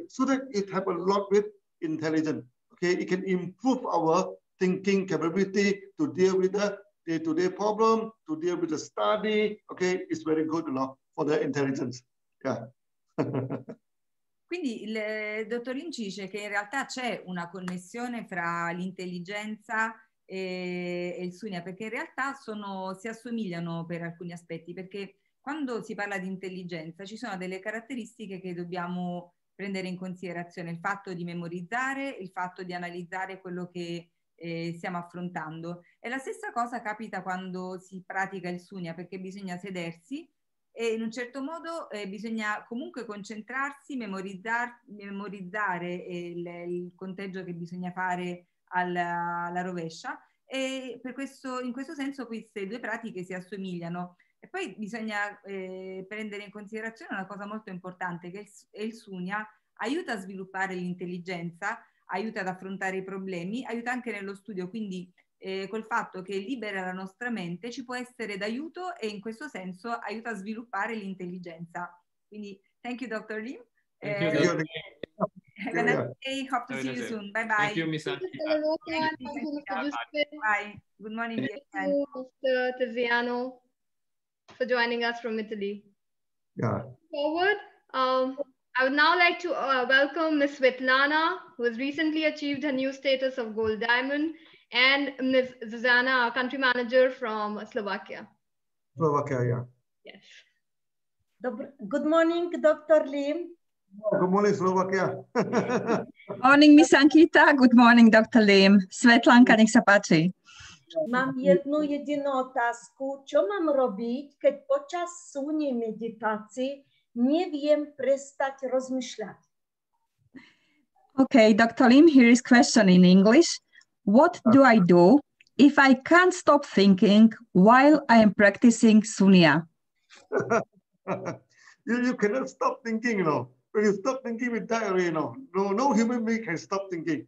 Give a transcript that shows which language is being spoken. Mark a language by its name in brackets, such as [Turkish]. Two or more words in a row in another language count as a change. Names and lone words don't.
[English] So that it have a lot with intelligence. Okay, it can improve our thinking capability to deal with the day-to-day problem, to deal with the study. Okay, it's very good, for the intelligence. Yeah. [Italian] Quindi il dottor Lim ci dice che in realtà c'è una connessione fra l'intelligenza e il Sunya, perché in realtà si assomigliano per alcuni aspetti, perché quando si parla di intelligenza ci sono delle caratteristiche che dobbiamo prendere in considerazione, il fatto di memorizzare, il fatto di analizzare quello che stiamo affrontando. E la stessa cosa capita quando si pratica il Sunya, perché bisogna sedersi e in un certo modo bisogna comunque concentrarsi, memorizzare il conteggio che bisogna fare alla rovescia, e in questo senso queste due pratiche si assomigliano. E poi bisogna prendere in considerazione una cosa molto importante, che il Sunya aiuta a sviluppare l'intelligenza, aiuta ad affrontare i problemi, aiuta anche nello studio, quindi col fatto che libera la nostra mente ci può essere d'aiuto e in questo senso aiuta a sviluppare l'intelligenza. [English] Quindi thank you Dr. Lim. Thank you, Dr. Have a nice day. Hope to see you soon. Bye bye. Thank you, Ms. Ankita. Thank you, Mr. Giuseppe. Bye. Good morning, dear friend. Thank you, Mr. Tiziano, for joining us from Italy. Yeah. Forward, I would now like to welcome Ms. Svetlana, who has recently achieved her new status of Gold Diamond, and Ms. Zuzana, our country manager from Slovakia. Slovakia, yeah. Yes. Good morning, Dr. Lim. Good morning, Slovakia. Morning, Miss Ankita. Good morning, Dr. Lim. [Slovak] Svetlanka, nech sa páči. Mám jednu jedinú otázku. Čo mám robiť, keď počas súny meditácií neviem prestať rozmýšľať? [English] Okay, Dr. Lim, here is question in English. What do I do if I can't stop thinking while I am practicing Sunya? You cannot stop thinking, you know. When you stop thinking, we die already, you know. No human being can stop thinking.